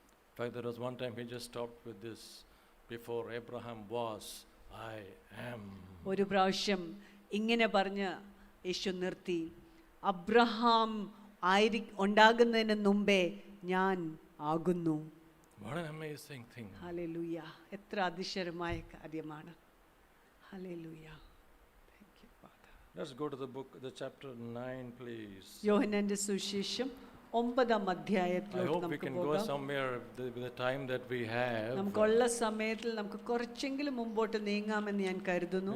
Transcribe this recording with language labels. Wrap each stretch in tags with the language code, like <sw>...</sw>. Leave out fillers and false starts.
<en>In fact, there was one time he just stopped with this. Before Abraham was, I am.</en> <ml>ഒരു പ്രാവശ്യം ഇങ്ങനെ പറഞ്ഞ് യേശു നിർത്തി. Abraham ഉണ്ടാകുന്നതിന് മുമ്പേ ഞാൻ ആകുന്നു.</ml> <en>What an amazing thing.</en> <ml>Hallelujah! എത്ര അതിശയമായ കാര്യമാണ്. Hallelujah!</ml> <en>Thank you, Father. Let's go to the chapter 9, please.</en> <ml>യോഹന്നാന്റെ സുവിശേഷം 9-ാം</ml> <en>I</en> <ml>അധ്യായത്തിലോട്ട്</ml> <en>hope we</en> <ml>നമുക്ക്</ml> <en>can go</en> <ml>പോകാം.</ml> <en>somewhere with the time that we have.</en> <ml>നമുക്കുള്ള സമയത്തിൽ നമുക്ക് കുറച്ചെങ്കിലും മുമ്പോട്ട് നീങ്ങാമെന്ന് ഞാൻ കരുതുന്നു.</ml>